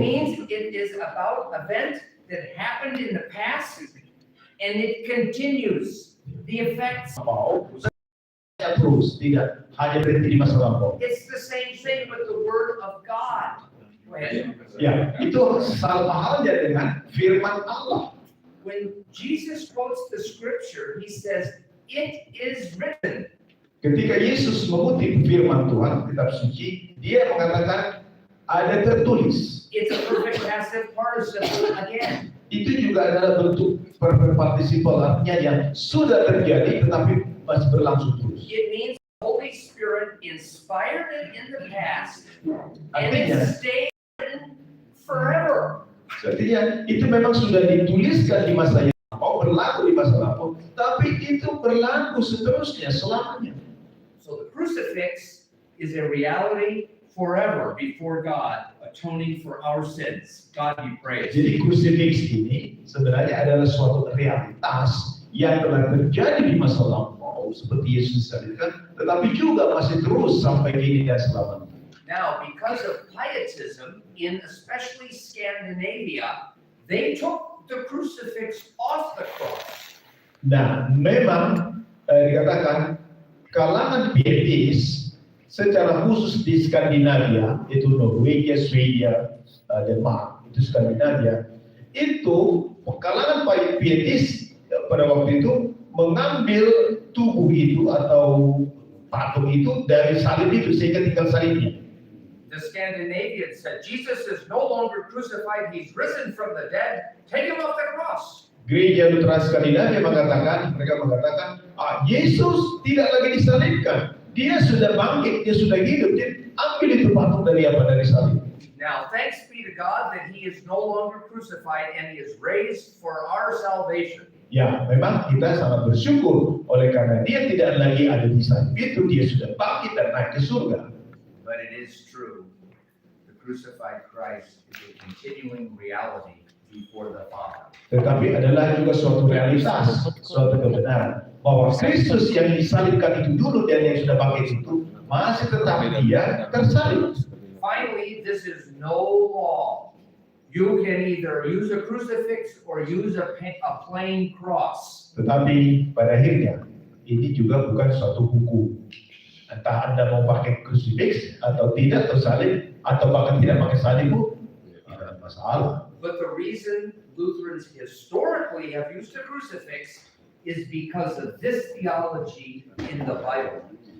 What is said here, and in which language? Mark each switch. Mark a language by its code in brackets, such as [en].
[en] means it is about event that happened in the past and it continues. The effects, [id] Mau terus, tidak hanya berhenti di masa lampau. [en] it's the same thing with the word of God. Go ahead. [id] Ya, itu sama halnya dengan firman Allah. [en] When Jesus quotes the scripture, he says, it is written. [id] Ketika Yesus mengutip firman Tuhan, kitab suci, dia mengatakan ada tertulis. [en] It's a perfect passive participle again. [id] Itu juga adalah bentuk perfect participle, artinya yang sudah terjadi tetapi masih berlangsung terus. [en] It means the Holy Spirit inspired it in the past and [id] Artinya, [en] it stays written forever. [id] artinya itu memang sudah dituliskan di masa yang lampau, berlaku di masa lampau, tapi itu berlaku seterusnya selamanya. [en] So the crucifix is a reality forever before God, atoning for our sins. God be praised. [id] Jadi crucifix ini sebenarnya adalah suatu realitas yang telah terjadi di masa lampau seperti Yesus disalibkan, tetapi juga masih terus sampai kini dan selamanya. [en] Now, because of pietism in especially Scandinavia, they took the crucifix off the cross. [id] Nah, memang dikatakan kalangan pietis secara khusus di Skandinavia, itu Norwegia, Swedia, Denmark, itu Skandinavia, itu kalangan pietis pada waktu itu mengambil tubuh itu atau patung itu dari salib itu sehingga tinggal salibnya. [en] The Scandinavians said, Jesus is no longer crucified, he's risen from the dead, take him off the cross. [id] Gereja Lutheran Skandinavia mereka mengatakan, Yesus tidak lagi disalibkan, dia sudah bangkit, dia sudah hidup, jadi ambil itu patung dari salib. [en] Now, thanks be to God that he is no longer crucified and he is raised for our salvation. [id] Ya, memang kita sangat bersyukur oleh karena dia tidak lagi ada di salib itu, dia sudah bangkit dan naik ke surga. [en] But it is true, the crucified Christ is a continuing reality before the Father. [id] Tetapi adalah juga suatu realitas, suatu kebenaran bahwa Kristus yang disalibkan itu dulu dan yang sudah bangkit itu masih tetap dia tersalib. [en] Finally, this is no law. You can either use a crucifix or use a plain cross. [id] Tetapi pada akhirnya ini juga bukan suatu hukum. Entah Anda mau pakai crucifix atau tidak tersalib atau bahkan tidak pakai salib pun tidak ada masalah. [en] But the reason Lutherans historically have used a crucifix is because of this theology in the Bible.